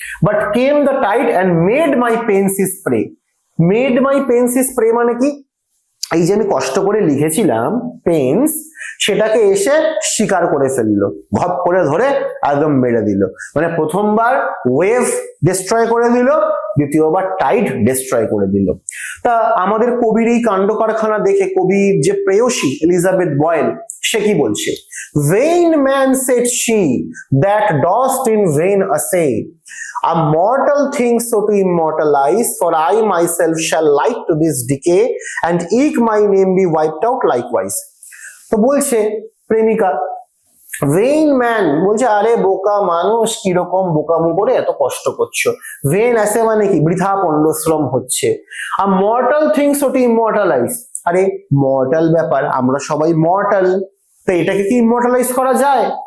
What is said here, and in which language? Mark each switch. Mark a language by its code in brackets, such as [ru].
[en] But came the tide and made my pains his prey. [bn] Made my পেন্সি spray মানে কি, এই যে আমি কষ্ট করে লিখেছিলাম পেন্স, সেটাকে এসে শিকার করে ফেললো, ঘপ করে ধরে একদম মেরে দিল। মানে প্রথমবার ওয়েভ ডিস্ট্রয় করে দিল, দ্বিতীয়বার টাইড ডিস্ট্রয় করে দিল। তা আমাদের কবির এই কাণ্ড কারখানা দেখে কবির যে প্রেয়সী এলিজাবেথ বয়েল সে কি বলছে, [en] vain man said she that dost in vain assay a mortal thing so to immortalize, for I myself shall like to this decay and eke my name be wiped out likewise। [bn] তো বলছে প্রেমিকা, [en] vain man [bn] বলছে, আরে বোকা মানুষ, কিরকম বোকামো করে এত কষ্ট করছো। ভেন আসে মানে কি, বৃথা পণ্ডশ্রম হচ্ছে। আর [en] mortal things so to immortalize, [bn] আরে মর্টাল ব্যাপার, আমরা সবাই মর্টাল, তো এটাকে কি ইমর্টালাইজ করা যায়?